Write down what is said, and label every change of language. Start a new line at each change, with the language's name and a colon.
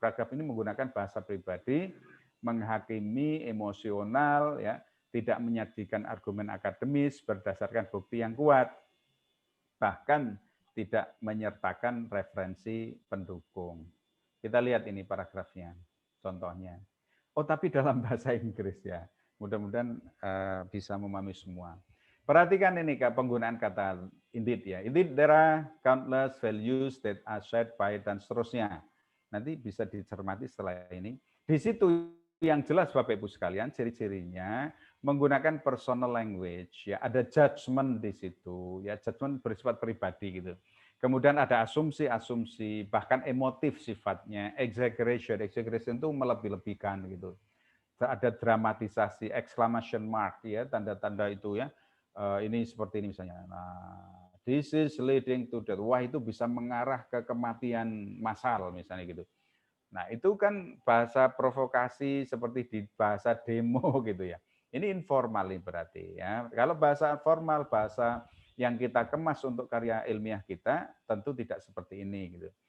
Indonesian: Paragraf ini menggunakan bahasa pribadi, menghakimi, emosional ya, tidak menyajikan argumen akademis berdasarkan bukti yang kuat. Bahkan tidak menyertakan referensi pendukung. Kita lihat ini paragrafnya, contohnya. Oh, tapi dalam bahasa Inggris ya. Mudah-mudahan bisa memahami semua. Perhatikan ini penggunaan kata indeed ya.
English: Indeed there are countless values that are shared by
Indonesian: dan seterusnya. Nanti bisa dicermati setelah ini. Di situ yang jelas Bapak Ibu sekalian, ciri-cirinya menggunakan personal language ya, ada judgement di situ ya, judgement bersifat pribadi gitu. Kemudian ada asumsi-asumsi, bahkan emotif sifatnya, exaggeration itu melebih-lebihkan gitu. Ada dramatisasi, exclamation mark ya, tanda-tanda itu ya. ini seperti ini misalnya.
English: Nah, this is leading to death.
Indonesian: Wah, itu bisa mengarah ke kematian massal misalnya gitu. Nah, itu kan bahasa provokasi seperti di bahasa demo gitu ya. Ini informal berarti ya. Kalau bahasa formal, bahasa yang kita kemas untuk karya ilmiah kita tentu tidak seperti ini gitu.